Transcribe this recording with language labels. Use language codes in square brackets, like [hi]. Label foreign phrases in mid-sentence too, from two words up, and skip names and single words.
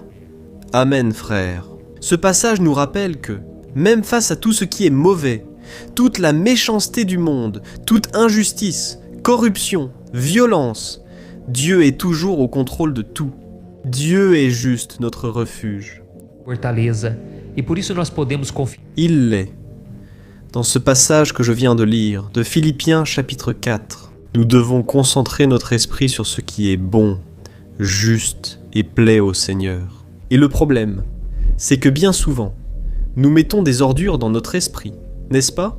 [fr] Amen, frère. Ce passage nous rappelle que, même face à tout ce qui est mauvais, toute la méchanceté du monde, toute injustice, corruption, violence, Dieu est toujours au contrôle de tout. Dieu est juste notre refuge. [pt] Fortaleza. E por isso nós podemos confiar. [fr] Il l'est. Dans ce passage que je viens de lire, de Philippiens chapitre 4, nous devons concentrer notre esprit sur ce qui est bon, juste et plaît au Seigneur. Et le problème, c'est que bien souvent, nous mettons des ordures dans notre esprit, n'est-ce pas?